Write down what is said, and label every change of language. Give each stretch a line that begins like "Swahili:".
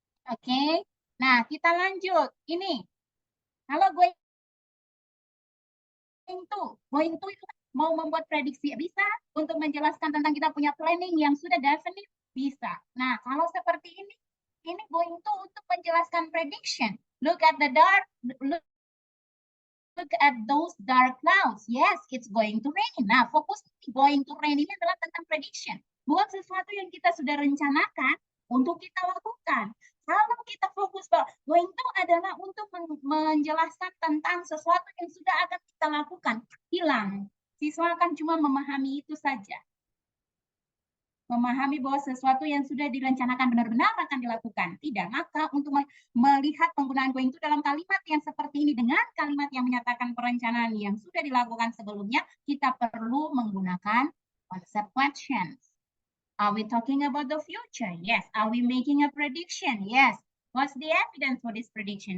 Indonesian: Oke, nah kita lanjut. Ini, kalau going to itu mau membuat prediksi bisa, untuk menjelaskan tentang kita punya planning yang sudah definite bisa. Nah, kalau seperti ini going to untuk menjelaskan prediction.
English: Look at the dark, look at those dark clouds. Yes, it's going to rain.
Indonesian: Nah, fokus going to rain ini adalah tentang prediction. Buat sesuatu yang kita sudah rencanakan untuk kita lakukan. Kalau kita fokus bahwa going to adalah untuk menjelaskan tentang sesuatu yang sudah akan kita lakukan, hilang. Siswa akan cuma memahami itu saja. Memahami bahwa sesuatu yang sudah direncanakan benar-benar akan dilakukan. Tidak, maka untuk melihat penggunaan going to dalam kalimat yang seperti ini dengan kalimat yang menyatakan perencanaan yang sudah dilakukan sebelumnya, kita perlu menggunakan concept questions.
English: Are we talking about the future? Yes. Are we making a prediction? Yes. What's the evidence for this prediction?